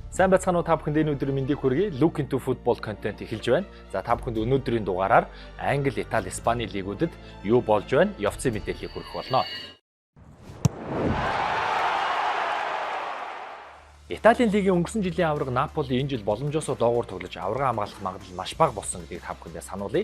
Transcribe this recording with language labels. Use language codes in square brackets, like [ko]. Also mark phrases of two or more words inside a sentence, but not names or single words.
[mn] Сайн байцгаана уу та бүхэнд энэ өдрийн мэндийг хүргэе. [en] Look into football content [mn] эхэлж байна. За та бүхэнд өнөөдрийн дугаараар Англи, Итали, Испани лигүүдэд юу болж байна? Явцын мэдээллийг хүргэх болно. Италийн лигийн өнгөрсөн жилийн аварга Наполи энэ жил боломжоосоо доогуур тоглож аварга хамгаалах магадлал маш бага болсон гэдгийг та бүхэндээ сануулъя.